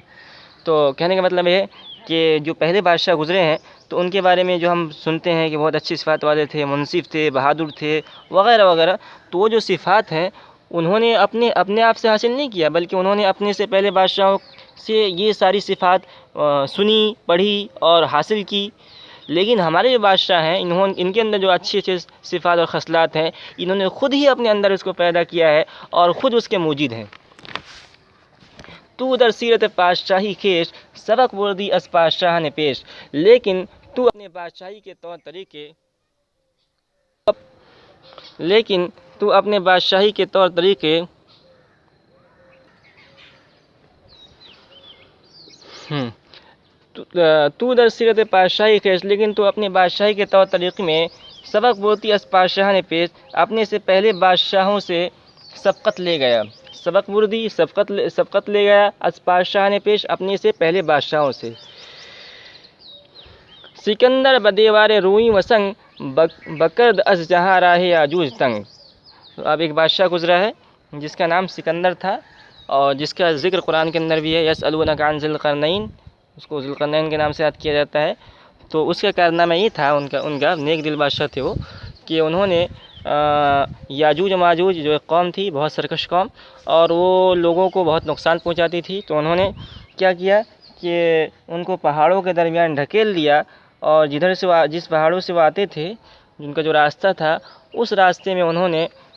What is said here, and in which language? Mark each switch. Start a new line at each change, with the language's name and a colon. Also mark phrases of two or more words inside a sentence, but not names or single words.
Urdu: تو کہنے کا مطلب یہ ہے کہ جو پہلے بادشاہ گزرے ہیں تو ان کے بارے میں جو ہم سنتے ہیں کہ بہت اچھی صفات والے تھے، منصف تھے، بہادر تھے وغیرہ وغیرہ، تو وہ جو صفات ہیں انہوں نے اپنے آپ سے حاصل نہیں کیا، بلکہ انہوں نے اپنے سے پہلے بادشاہوں سے یہ ساری صفات سنی، پڑھی اور حاصل کی۔ لیکن ہمارے جو بادشاہ ہیں ان کے اندر جو اچھی اچھی صفات اور خصلات ہیں انہوں نے خود ہی اپنے اندر اس کو پیدا کیا ہے اور خود اس کے موجد ہیں۔
Persian: تو در سیرت پادشاہی کیش، سبق بردی از پادشاہ نے پیش،
Urdu: لیکن تو اپنے بادشاہی کے طور طریقے
Persian: تو در سیرت پادشاہی کیش،
Urdu: لیکن تو اپنے بادشاہی کے طور طریقے میں
Persian: سبق بردی از پادشاہ نے پیش،
Urdu: اپنے سے پہلے بادشاہوں سے سبقت لے گیا،
Persian: سبق بردی
Urdu: سبقت لے گیا،
Persian: از پادشاہ نے پیش،
Urdu: اپنے سے پہلے بادشاہوں سے۔
Persian: سکندر بدیوار روئی و سنگ، بکرد از جہاں راہ یاجوج تنگ۔
Urdu: اب ایک بادشاہ گزرا ہے جس کا نام سکندر تھا اور جس کا ذکر قرآن کے اندر بھی ہے،
Arabic: یسألونک عن ذی القرنین،
Urdu: اس کو ذی القرنین کے نام سے یاد کیا جاتا ہے۔ تو اس کا کارنامہ یہ تھا، ان کا نیک دل بادشاہ تھے وہ، کہ انہوں نے یاجوج و ماجوج جو ایک قوم تھی، بہت سرکش قوم، اور وہ لوگوں کو بہت نقصان پہنچاتی تھی، تو انہوں نے کیا کیا کہ ان کو پہاڑوں کے درمیان ڈھکیل دیا، اور جس پہاڑوں سے وہ آتے تھے، جن کا جو راستہ تھا، اس راستے میں انہوں نے